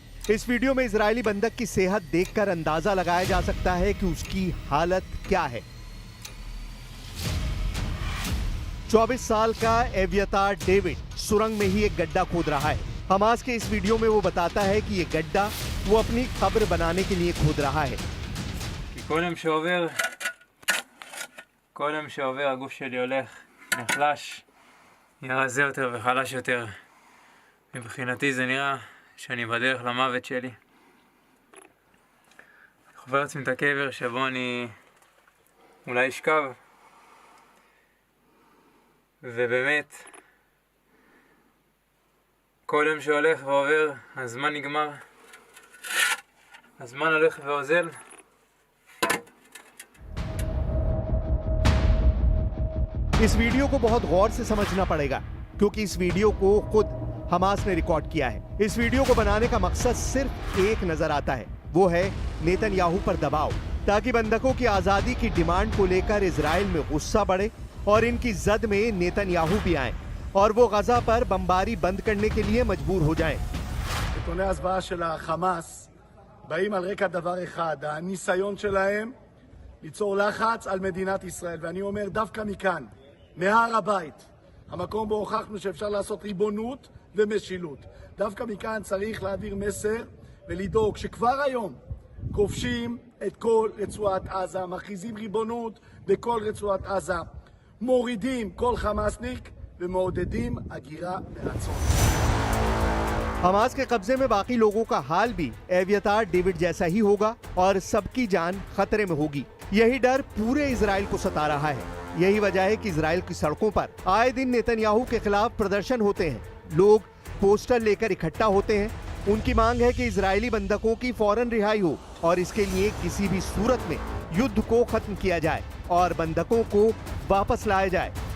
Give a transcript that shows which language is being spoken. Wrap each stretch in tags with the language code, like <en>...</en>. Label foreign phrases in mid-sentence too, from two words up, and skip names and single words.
<hi>इस वीडियो में इजरायली बंधक की सेहत देखकर अंदाजा लगाया जा सकता है कि उसकी हालत क्या है। 24 साल का एवियातार डेविड सुरंग में ही एक गड्ढा खोद रहा है। हमास के इस वीडियो में वो बताता है कि ये गड्ढा वो अपनी कब्र बनाने के लिए खोद रहा है।</hi> <he>כל יום שעובר הגוף שלי הולך, נחלש, נראה רזה יותר וחלש יותר. מבחינתי זה נראה שאני בדרך למוות שלי. אני חובר לעצמי את הקבר שבו אני אולי אשכב. ובאמת, כל יום שהולך ועובר, הזמן נגמר. הזמן הולך ואוזל.</he> <hi>इस वीडियो को बहुत गौर से समझना पड़ेगा, क्योंकि इस वीडियो को खुद हमास ने रिकॉर्ड किया है। इस वीडियो को बनाने का मकसद सिर्फ एक नजर आता है, वो है नेतन्याहू पर दबाव, ताकि बंधकों की आजादी की डिमांड को लेकर इजराइल में गुस्सा बढ़े और इनकी जद में नेतन्याहू भी आए और वो गजा पर बमबारी बंद करने के लिए मजबूर हो जाएं।</hi> <he>נתוני ההסברה של החמאס באים על רקע דבר אחד, הניסיון שלהם ליצור לחץ על מדינת ישראל, ואני אומר דווקא מכאן, מהר הבית, המקום בו הוכחנו שאפשר לעשות ריבונות ומשילות. דווקא מכאן צריך להעביר מסר ולדאוג שכבר היום כובשים את כל רצועת עזה, מכריזים ריבונות בכל רצועת עזה, מורידים כל חמאסניק ומעודדים הגירה מרצון.</he> <hi>हमास के कब्जे में बाकी लोगों का हाल भी एवियातार डेविड जैसा ही होगा और सबकी जान खतरे में होगी। यही डर पूरे इजराइल को सता रहा है। यही वजह है कि इजराइल की सड़कों पर आए दिन नेतन्याहू के खिलाफ प्रदर्शन होते हैं। लोग पोस्टर लेकर इकट्ठा होते हैं। उनकी मांग है कि इजरायली बंधकों की फौरन रिहाई हो और इसके लिए किसी भी सूरत में युद्ध को खत्म किया जाए और बंधकों को वापस लाया जाए।</hi>